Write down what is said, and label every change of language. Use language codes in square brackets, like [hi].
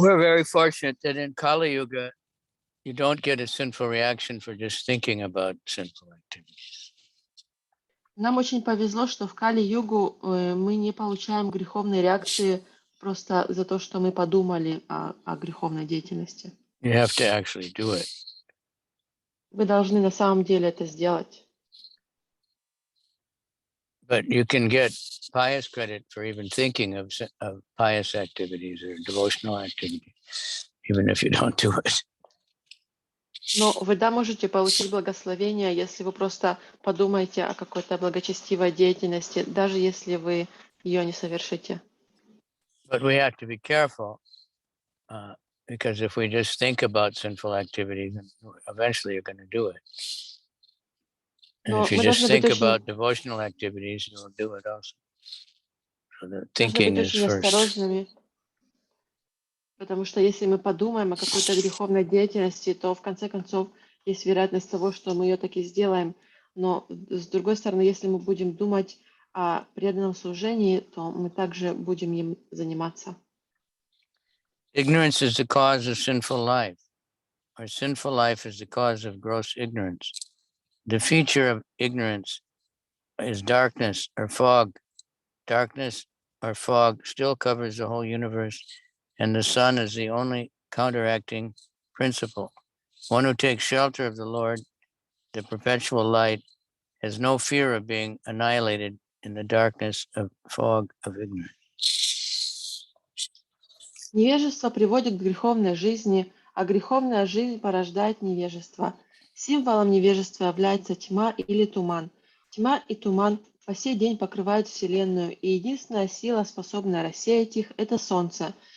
[en] We're very fortunate that in Kali Yuga, you don't get a sinful reaction for just thinking about sinful activities. [ru] Нам очень повезло, что в Кали-югу мы не получаем греховной реакции просто за то, что мы подумали о греховной деятельности. [en] You have to actually do it. [ru] Вы должны на самом деле это сделать. [en] But you can get pious credit for even thinking of pious activities or devotional activities, even if you don't do it. [ru] Но вы можете получить благословение, если вы просто подумаете о какой-то благочестивой деятельности, даже если вы ее не совершите. [en] But we have to be careful because if we just think about sinful activities, eventually you're going to do it. And if you just think about devotional activities, you'll do it also. So the thinking is first. [ru] Потому что если мы подумаем о какой-то греховной деятельности, то в конце концов есть вероятность того, что мы ее таки сделаем. Но с другой стороны, если мы будем думать о преданном служении, то мы также будем им заниматься. [en] Ignorance is the cause of sinful life. Or sinful life is the cause of gross ignorance. The feature of ignorance is darkness or fog. Darkness or fog still covers the whole universe, and the sun is the only counteracting principle. One who takes shelter of the Lord, the perpetual light, has no fear of being annihilated in the darkness of fog of ignorance. [ru] Невежество приводит к греховной жизни, а греховная жизнь порождает невежество. Символом невежества является тьма или туман. Тьма и туман по сей день покрывают Вселенную, и единственная сила, способная рассеять их, это Солнце.